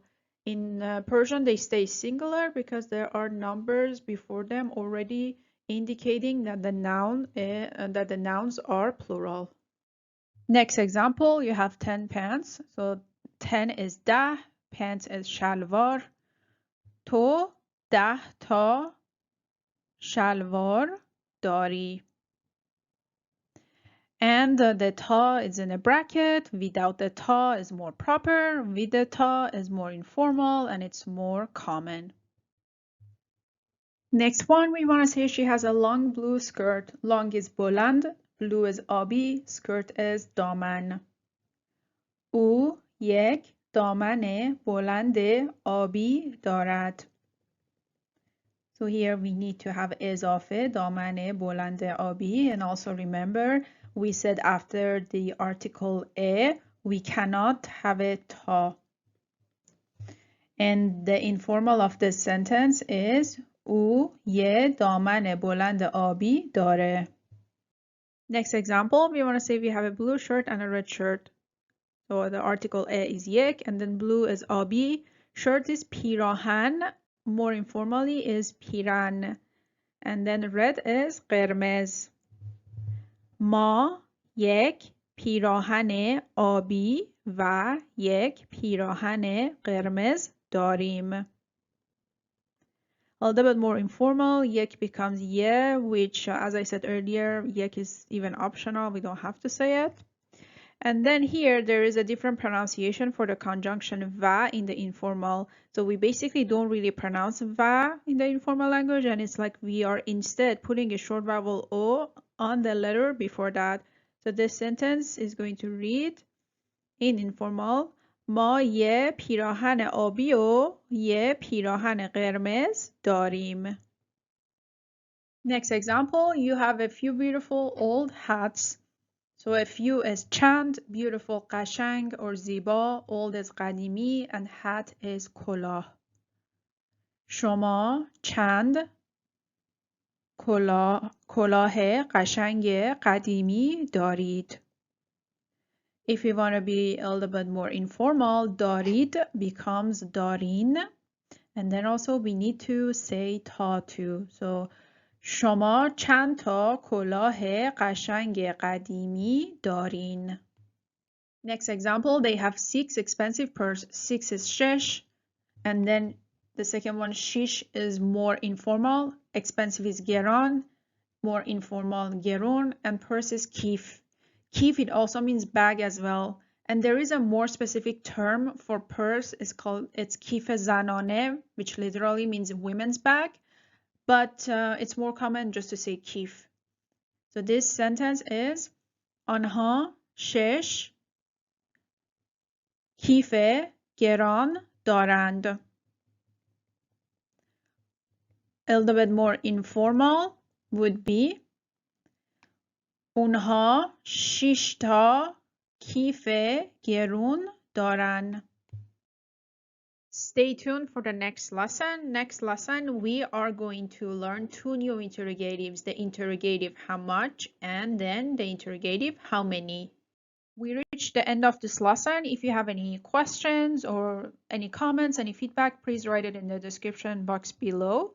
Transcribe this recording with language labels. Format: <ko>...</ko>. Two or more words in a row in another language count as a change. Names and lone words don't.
<en>In Persian, they stay singular because there are numbers before them already indicating that the nouns are plural. Next example, you have 10 pants. So 10 is 10, pants is shalwar.</en> <fa>تو 10 تا شلوار داری.</fa> <en>And the ta is in a bracket. Without the ta is more proper. With the ta is more informal and it's more common. Next one, we want to say she has a long blue skirt. Long is بلند, blue is آبی, skirt is دامن.</en> <fa>او یک دامن بلند آبی دارد.</fa> <en>So here we need to have</en> <fa>اضافه دامن بلند آبی,</fa> <en>and also remember we said after the article a we cannot have a ta. And the informal of this sentence is</en> <fa>او یه دامن بلند آبی داره.</fa> <en>Next example, we want to say we have a blue shirt and a red shirt. So the article a is یک, and then blue is آبی. Shirt is پیراهن, more informally is پیرن. And then red is قرمز.</en> <fa>ما یک پیراهن آبی و یک پیراهن قرمز داریم.</fa> <en>A little bit more informal, یک becomes ye, which as I said earlier, یک is even optional, we don't have to say it. And then here there is a different pronunciation for the conjunction va in the informal. So we basically don't really pronounce va in the informal language, and it's like we are instead putting a short vowel o on the letter before that. So this sentence is going to read in informal</en> <fa>ما یه پیراهن آبی و یه پیراهن قرمز داریم.</fa> <en>Next example, you have a few beautiful old hats. So a few is chand, beautiful قشنگ or زیبا, old is قدیمی, and hat is کلاه.</en> <fa>شما چند کلاه قشنگ قدیمی دارید.</fa> <en>If we want to be a little bit more informal, دارید becomes دارین. And then also we need to say تا to.</en> <fa>So شما چند تا کلاه قشنگ قدیمی دارین.</fa> <en>Next example, they have 6 expensive purse. 6 is shesh. And then the second one, shish, is more informal. Expensive is geran. More informal, gerun. And purse is kif. Kif, it also means bag as well. And there is a more specific term for purse. It's kife zanane, which literally means women's bag. But it's more common just to say kif. So this sentence is</en> <fa>آنها 6 کیف گران دارند.</fa> <en>A little bit more informal would be</en> <fa>اونها 6 تا کیف گرون دارن.</fa> <en>Stay tuned for the next lesson. Next lesson, we are going to learn 2 new interrogatives. The interrogative how much and then the interrogative how many. We reached the end of this lesson. If you have any questions or any comments, any feedback, please write it in the description box below.</en>